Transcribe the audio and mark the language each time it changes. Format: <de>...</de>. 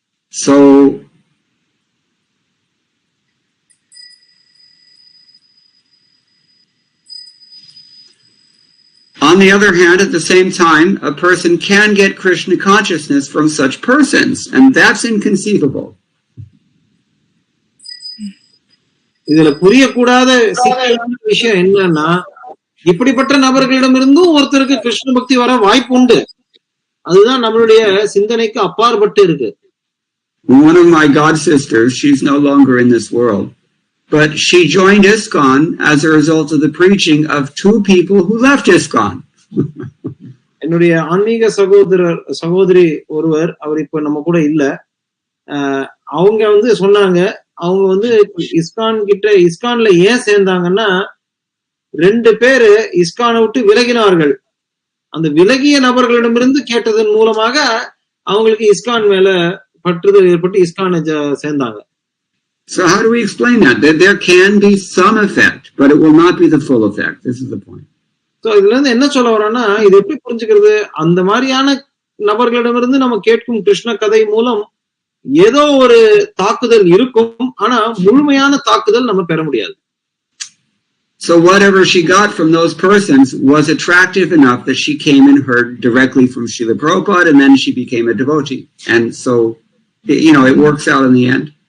<en>So, on the other hand, at the same time, a person can get Krishna consciousness from such persons, and that's inconceivable.</en> <ta>இதுல புரியக்கூடாத சிக்கலான விஷயம் என்னன்னா, இப்படிப்பட்ட நபர்களிடமிருந்தும் ஒருத்தருக்கு கிருஷ்ண பக்தி வர வாய்ப்பு உண்டு. அதுதான் நம்மளுடைய சிந்தனைக்கு அப்பாற்பட்டு இருக்கு.</ta> <en>One of my god sisters, she's no longer in this world, but she joined ISKCON as a result of the preaching of two people who left ISKCON.</en> <ta>என்னுடைய ஆன்மீக சகோதரி ஒருவர், அவர் இப்ப நம்ம கூட இல்ல, அவங்க வந்து சொன்னாங்க, அவங்க வந்து இஸ்கான்ல ஏன் சேர்ந்தாங்கன்னா, 2 பேரு இஸ்கானை விட்டு விலகினார்கள். அந்த விலகிய நபர்களிடமிருந்து கேட்டதன் மூலமாக அவங்களுக்கு இஸ்கான் மேல பற்றுதல் ஏற்பட்டு இஸ்கானை சேர்ந்தாங்க.</ta> <en>So how do we explain that? That there can be some effect, but it will not be the full effect. This is the point.</en> <ta>So இதுல இருந்து என்ன சொல்ல வரோம்னா, இது எப்படி புரிஞ்சுக்கிறது? அந்த மாதிரியான நபர்களிடமிருந்து நம்ம கேட்கும் கிருஷ்ண கதை மூலம் ஏதோ ஒரு தாக்குதல் இருக்கும், ஆனா முழுமையான தாக்குதல் நம்ம பெற முடியாது.</ta> <en>So whatever she got from those persons was attractive enough that she came and heard directly from Srila Prabhupada, and then she became a devotee. And so, it works out in the end.</en>